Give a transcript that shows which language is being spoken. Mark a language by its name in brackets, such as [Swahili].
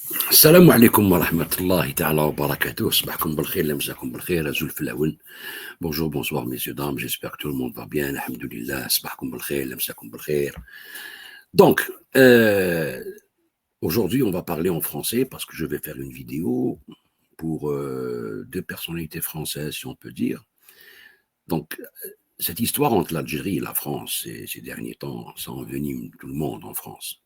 [Arabic] السلام عليكم ورحمة الله تعالى وبركاته. صباحكم بالخير لمساكم بالخير أزول في الأول. [French] Bonjour, bonsoir messieurs, dames, j'espère que tout le monde va bien. [Arabic] Alhamdulillah, صباحكم بالخير لمساكم بالخير. [French] Donc, aujourd'hui on va parler en français parce que je vais faire une vidéo pour deux personnalités françaises, si on peut dire. Donc, cette histoire entre l'Algérie et la France, ces derniers temps, ça envenime tout le monde en France.